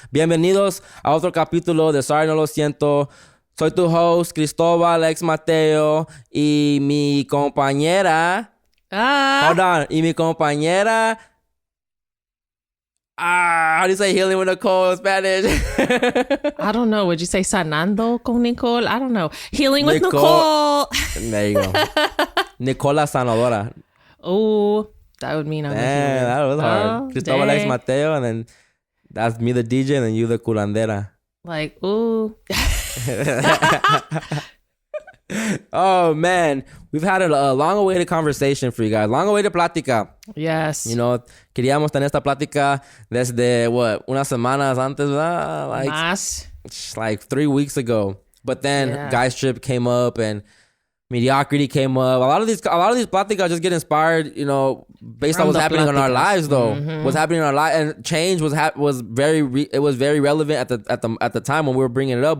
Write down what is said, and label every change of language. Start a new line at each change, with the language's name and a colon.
Spanish: Bienvenidos a otro capítulo de Sorry No Lo Siento. Soy tu host, Cristóbal Ex Mateo, y mi compañera.
English: Hold on.
Spanish: Y mi compañera.
English: How do you say healing with Nicole in Spanish? I don't know. Would you say
Spanish: sanando con Nicole?
English: I don't know. Healing with Nicole. There you go. Nicola Sanadora. Oh, that would mean I'm a healer. That was hard. Cristóbal Ex dang. Mateo, and then that's me, the DJ, and then you, the curandera. Like, ooh. Oh, man. We've had a long-awaited conversation for you guys. Long-awaited plática. Yes. You know,
Spanish: queríamos tener esta plática desde, unas semanas antes, ¿verdad?
English: Like 3 weeks ago. But then Guys Trip came up and mediocrity came up. A lot of these pláticas just get inspired, you know, based on what's happening in our lives, though. What's happening in our lives, and change was very relevant at the time when we were bringing it up.